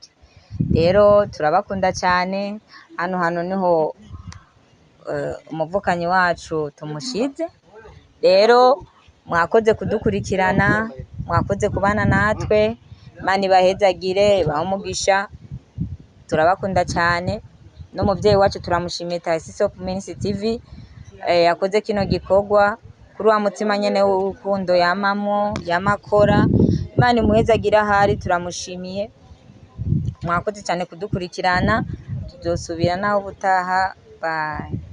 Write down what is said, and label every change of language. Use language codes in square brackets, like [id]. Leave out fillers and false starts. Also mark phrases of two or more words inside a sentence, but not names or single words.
[rn] Rero turabakunda cyane. Hano niho umuvukanyi wacu tumushize. Rero mwakoze kudukurikirana, mwakoze kubana natwe. Imana ibahezagire, ibahe umugisha. Turabakunda cyane. N'umubyeyi wacu turamushimiye Taxis of Ministry TV yakoze kino gikorwa kuri wa mutima nyene w'urukundo yamamo yamakora. Imana imuhezagira ahari, turamushimiye. Mwakoze cyane kudukurikirana, tuzosubira naho ubutaha. Bye.